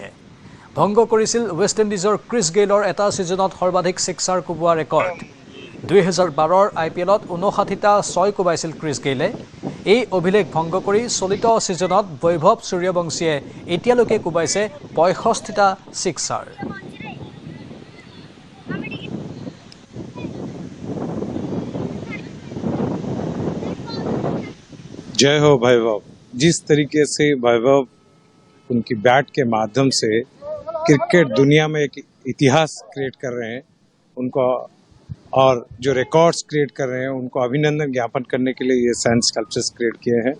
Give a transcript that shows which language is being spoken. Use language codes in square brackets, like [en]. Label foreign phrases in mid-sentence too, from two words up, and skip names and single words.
[as] ভংগ কৰিছিল ৱেষ্ট ইণ্ডিজৰ ক্ৰিছ গেইলৰ এটা ছিজনত সৰ্বাধিক ছিক্সাৰ কোবোৱা ৰেকৰ্ড। 2012ৰ IPLত 59টা 6 কোবাইছিল ক্ৰিছ গেইলে। এই অভিলেখ ভংগ কৰি চলিত ছিজনত বৈভৱ সূৰ্যবংশীয়ে এতিয়ালৈকে কোবাইছে 65টা ছিক্সাৰ। [hi] जय हो वैभव। जिस तरीके से वैभव उनकी बैट के माध्यम से क्रिकेट दुनिया में एक इतिहास क्रिएट कर रहे हैं, उनको और जो [en] records create [hi] कर रहे हैं उनको अभिनंदन ज्ञापन करने के लिए ये [en] science sculptures create [hi] किए हैं।